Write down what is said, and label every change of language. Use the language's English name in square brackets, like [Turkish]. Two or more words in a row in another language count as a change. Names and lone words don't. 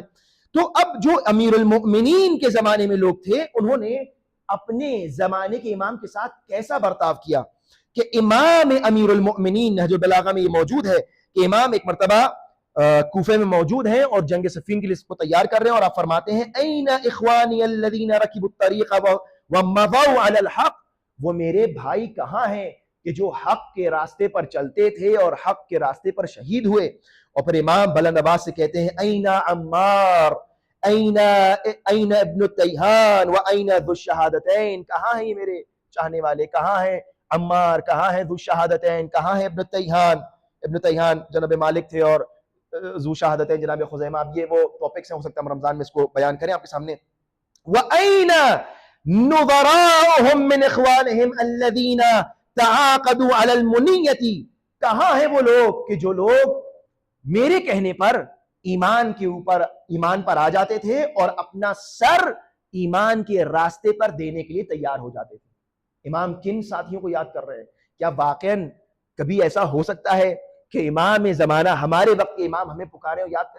[Urdu] تو اب جو امیر المؤمنین کے زمانے میں لوگ تھے انہوں نے اپنے زمانے کے امام کے ساتھ کیسا برتاؤ کیا کہ امام امیر المؤمنین نہج البلاغہ میں یہ موجود ہے کہ امام ایک مرتبہ کوفے میں موجود ہیں اور جنگ صفین کے لیے اس کو تیار کر رہے ہیں, اور آپ فرماتے ہیں [Arabic] این اخوانی الذین رکبوا الطریق ومضوا علی الحق, [Urdu] وہ میرے بھائی کہاں ہیں کہ جو حق کے راستے پر چلتے تھے اور حق کے راستے پر شہید ہوئے. اور پھر امام بلند آواز سے کہتے ہیں [Arabic] این عمار این ابن التیہان وین ذو الشہادتین, [Urdu] کہاں ہیں یہ میرے چاہنے والے, کہاں ہیں عمار, کہاں ہیں ذو الشہادتین, کہاں ہیں ابن التیہان. ابن التیہان جناب مالک تھے اور ذو شہادتین جناب خزیمہ. اب یہ وہ ٹاپکس ہیں, ہو سکتا ہے ہم رمضان میں اس کو بیان کریں آپ کے سامنے. [Arabic] وَأَيْنَ نُظَرَاؤُهُمْ مِنْ إِخْوَانِهِمْ الَّذِينَ تَعَاقَدُوا عَلَى الْمُنِيَّةِ, [Urdu] کہاں ہیں وہ لوگ کہ جو لوگ میرے کہنے پر ایمان کے اوپر ایمان پر آ جاتے تھے اور اپنا سر ایمان کے راستے پر دینے کے لیے تیار ہو جاتے تھے. امام کن ساتھیوں کو یاد کر رہے ہیں؟ کیا واقعاً کبھی ایسا ہو سکتا ہے کہ امام زمانہ, ہمارے وقت کے امام ہمیں پکارے اور یاد کریں؟